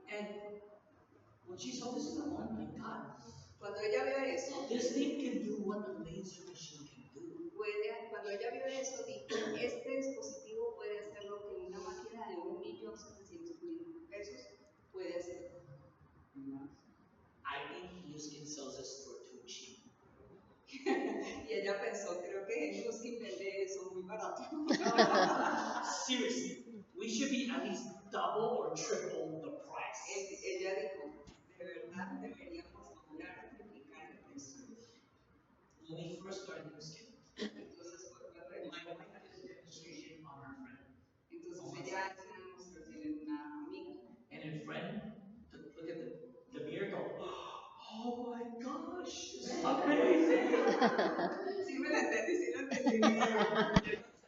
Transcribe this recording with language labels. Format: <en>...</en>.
<en>And when she saw this, she's like, oh my God,</en> <es>Cuando ella vio eso,</es> <en>this thing can do what a laser machine can do.</en> <es>cuando ella vio eso, dijo, este dispositivo puede hacer lo que una máquina de 1.700.000 pesos puede hacer.</es> <en>I think Houston sells this for too cheap.</en> <es>Y ella pensó, creo que Nuskin vende eso muy barato.</es> <en>Seriously, we should be at least double or triple the price.</en> <es>Ella dijo, de verdad deberíamos doblar o triplicar el precio.</es> <en>When we first started Houston,</en> <es>Entonces fue cuando</es> <en>my wife had a demonstration on her friend.</en> <es>entonces ella hace una demostración en una amiga.</es> <en>And her friend, look at the mirror, go, oh my gosh, this is amazing.</en> <es>Sí me la entendí, sí la entendí.</es>